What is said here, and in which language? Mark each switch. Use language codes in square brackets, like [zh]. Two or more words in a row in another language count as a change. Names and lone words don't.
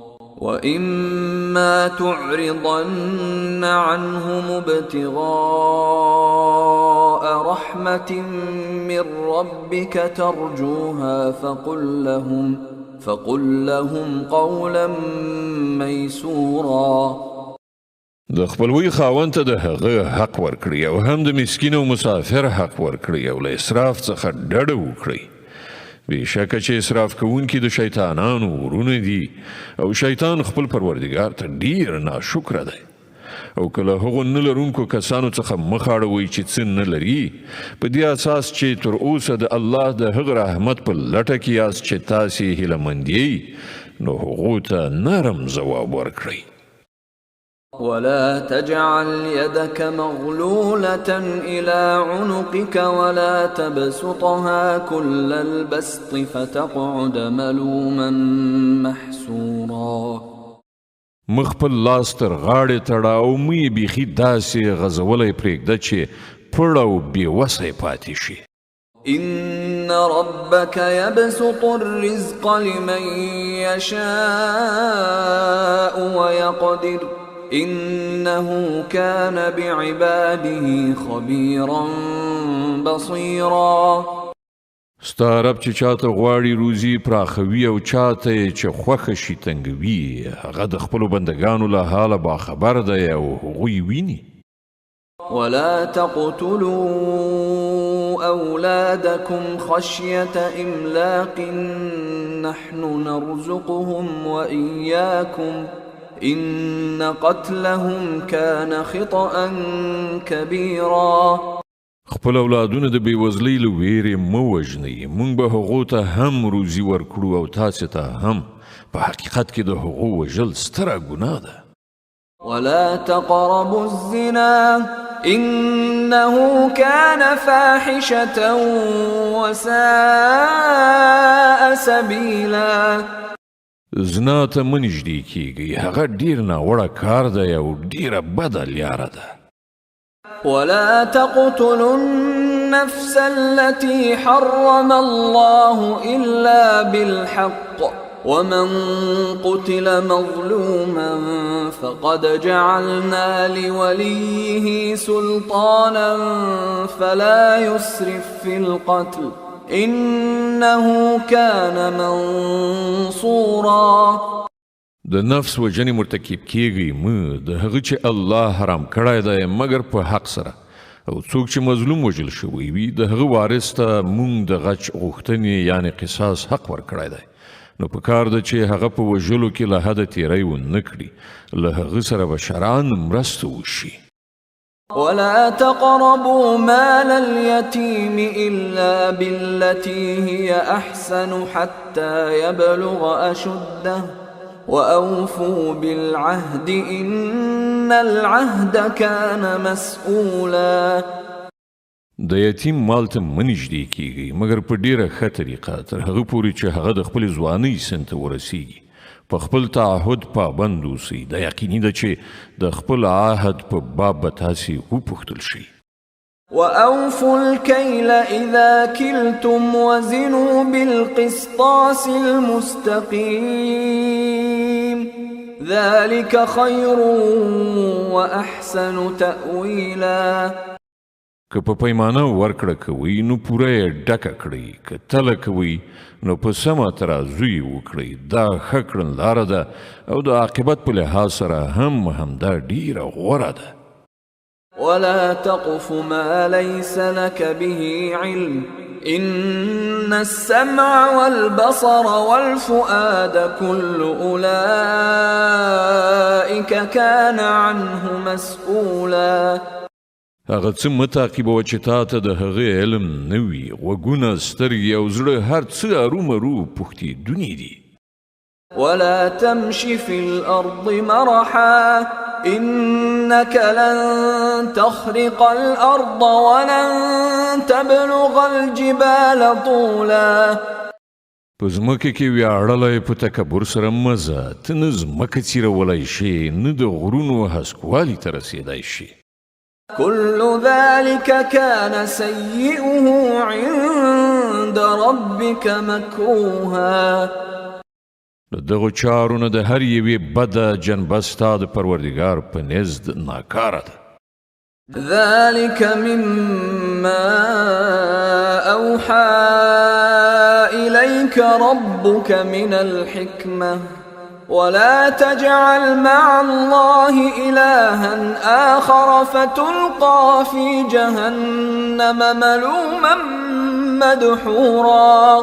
[ar] وإما تعرضن عنهم ابتغاء رحمة من ربك ترجوها فقل لهم قولا ميسورا. [ps] د خپلوي خاوند ته د هغه حق ورکړي او هم د مسکین او مسافر حق ورکړي او له اسراف څخه ډډه وکړي. بېشکه چې اسراف کوونکي د شیطانانو ورونه دي او شیطان خپل پروردګار ته ډیر ناشکره دی. او که له هغو نه لرونکو کسانو څخه مخ اړوئ چې څه نه لري په دې اساس چې تر اوسه د الله د هغه رحمت په لټه کې یاست چې تاسې هیلهمند یئ نو هغو ته نرم ځواب ورکړئ. [ar] ولا تجعل يدك مغلولة إلى عنقك ولا تبسطها كل البسط فتقعد ملوما محسورا. [ps] مخپل لاس تر غاړې تړه او مې بیخي داسې غځولی پرېږده چې پړ او بېوسی پاتې شي. [ar] إن ربك يبسط الرزق لمن يشاء ويقدر إنه كان بعباده خبيرا بصيرا. [ps] ستا رب چې چاته غواړي روزي پراخوي او چاته چې خوښه شي تنګوي هغه د خپلو بندګانو له حاله باخبر دی او هغوی ویني. [ar] ولا تقتلوا أولادكم خشية إملاق نحن نرزقهم وإياكم إن قتلهم كان خطأ كبيرا. [ps] خپل اولادونه د بېوزلۍ له ویرې مه وژنئ. موږ به هغو ته هم روزي ورکړو او تاسې ته هم. په حقیقت کې د هغو وژل ستره ګناه ده. [ar] ولا تقربوا الزنا إنه كان فاحشة وساء سبيلا. [ps] زنا ته مه نږدې کیږئ. هغه ډیر ناوړه کار دی او ډیره بده لیاره ده. [ar] ولا تقتلوا النفس التي حرم الله إلا بالحق ومن قتل مظلوما فقد جعلنا لوليه سلطانا فلا يسرف في القتل إنه كان منصورا. [ps] د نفس وجنې مرتکب کیږي مه د هغه چې الله حرام کړی دی مګر په حق سره او څوک چې مظلوم وژل شوی وي د هغه وارث ته موږ د غچ غوښتنې یعنې قصاص حق ورکړی دی. نو په کار ده چې هغه په وژلو کې له حده تیری ونه کړي. له هغه سره به شرعاً مرسته وشي. [ar] ولا تقربوا مال اليتيم إلا بالتي هي أحسن حتى يبلغ أشده وأوفوا بالعهد إن العهد كان مسؤولا. [ps] د یتیم مال ته مه نږدې کیږئ مګر په ډیره ښه طریقه تر هغه پورې چې هغه د خپلې ځوانۍ سن ته ورسیږي. په خپل تعهد پابند اوسئ. دا یقیني ده چې د خپل عهد په باب به تاسې وپوښتل شئ. [ar] وأوفوا الكيل إذا كلتم وزنوا بالقسطاس المستقيم ذلك خير وأحسن تأويلا. [ps] که په پیمانه ورکړه کوئ نو پوره یې ډکه کړئ. که تله کوئ نو په سمه ترازو یې وکړئ. دا ښه کړنلاره ده او د عاقبت په لحاظ سره هم دا ډیره غوره ده. [ar] ولا تقف ما ليس لك به علم إن السمع والبصر والفؤاد كل أولئك كان عنه مسؤولا. [ps] هغه څه مه تعقیبوه چې تا ته د هغې علم نه وي. غوږونه، سترګې او زړه هر څه ارومرو پوښتېدوني دي. [ar] ولا تمش في الأرض مرحا إنك لن تخرق الأرض ولن تبلغ الجبال طولا. [ps] په ځمکه کې ویاړلی په تکبر سره مه ځه. ته نه ځمکه څیرولی شې نه د غرونو هسکوالي ته رسېدی شې. [ar] كل ذلك كان سيئه عند ربك مكروها. [ps] د دغو چارو نه د هر یوې بده جنبه ستا د پروردګار په نزد ناکاره ده. [ar] ذلك مما أوحى إليك ربك من الحكمة ولا تجعل مع الله إلها آخر فتلقى في جهنم ملوما مدحورا.